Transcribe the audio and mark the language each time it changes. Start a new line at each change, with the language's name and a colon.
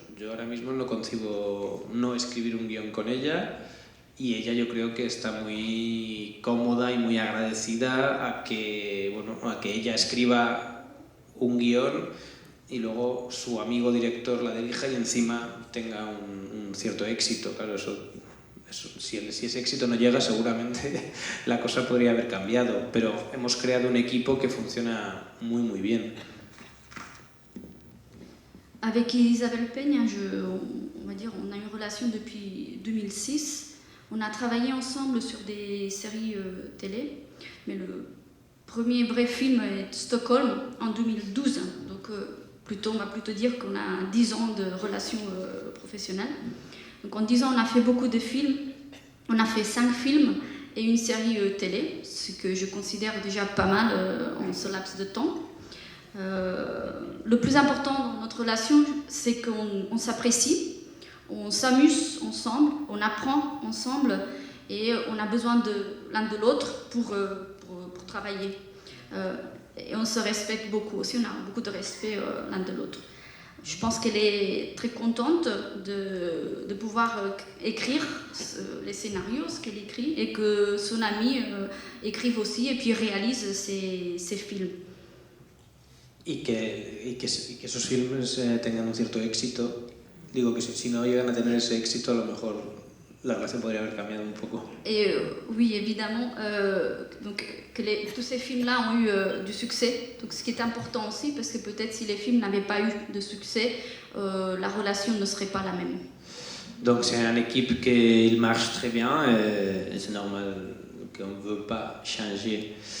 Spanish: Yo ahora mismo no concibo no escribir un guión con ella, y ella yo creo que está muy cómoda y muy agradecida a que ella escriba un guión y luego su amigo director la dirija y encima tenga un cierto éxito. Claro, eso, si ese éxito no llega, seguramente la cosa podría haber cambiado, pero hemos creado un equipo que funciona muy muy bien.
French: Avec Isabelle Peña, on va dire, on a une relation depuis 2006. On a travaillé ensemble sur des séries télé, mais le premier vrai film est Stockholm en 2012. Donc on va plutôt dire qu'on a 10 ans de relation professionnelle. Donc en 10 ans, on a fait beaucoup de films. On a fait 5 films et une série télé, ce que je considère déjà pas mal en ce laps de temps. Le plus important dans notre relation, c'est qu'on s'apprécie, on s'amuse ensemble, on apprend ensemble et on a besoin de l'un de l'autre pour travailler. Et on se respecte beaucoup aussi, on a beaucoup de respect l'un de l'autre. Je pense qu'elle est très contente de pouvoir écrire les scénarios, ce qu'elle écrit, et que son ami écrive aussi et puis réalise ses films.
Spanish: Y que esos filmes tengan un cierto éxito. Digo que si no llegan a tener ese éxito, a lo mejor la relación podría haber cambiado un poco.
French: Et oui, évidemment, donc, tous ces films-là ont eu du succès, donc ce qui est important aussi, parce que peut-être si les films n'avaient pas eu de succès, la relation ne serait pas la même. Donc c'est un équipe qui marche très bien, et c'est normal qu'on ne veut pas changer.